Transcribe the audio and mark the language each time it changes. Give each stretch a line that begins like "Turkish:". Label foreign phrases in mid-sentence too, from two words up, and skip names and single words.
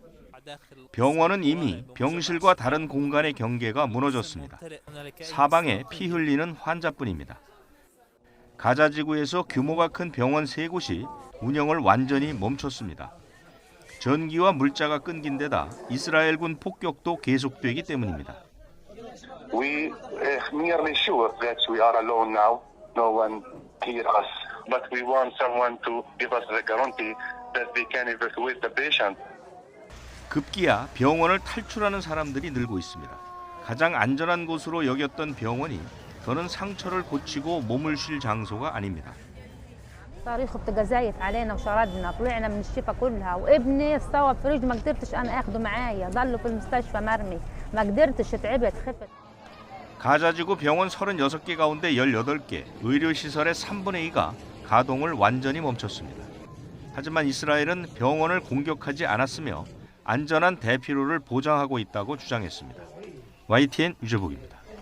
Korean: 병원은 이미 병실과 다른 공간의 경계가 무너졌습니다. 사방에 피 흘리는 환자뿐입니다. 가자지구에서 규모가 큰 병원 3곳이 운영을 완전히 멈췄습니다. 전기와 물자가 끊긴 데다 이스라엘군 폭격도 계속되기 때문입니다.
English: We nearly sure that we are alone now. No one hear us. But we want someone to give us the guarantee that they can evacuate the patient.
Korean: 급기야 병원을 탈출하는 사람들이 늘고 있습니다. 가장 안전한 곳으로 여겼던 병원이 더는 상처를 고치고 몸을 쉴 장소가 아닙니다.
Arabic: صاروخ بتجازايف علينا وشردنا طلعنا من الشفا كلها وابني استوى فريج ما قدرتش انا اخده معايا ضل في المستشفى مرمي ما قدرتش تعبت خفت.
Korean: 가자지구 병원 36개 가운데 18개, 의료시설의 3분의 2가 가동을 완전히 멈췄습니다. 하지만 이스라엘은 병원을 공격하지 않았으며 안전한 대피로를 보장하고 있다고 주장했습니다. YTN 유재복입니다.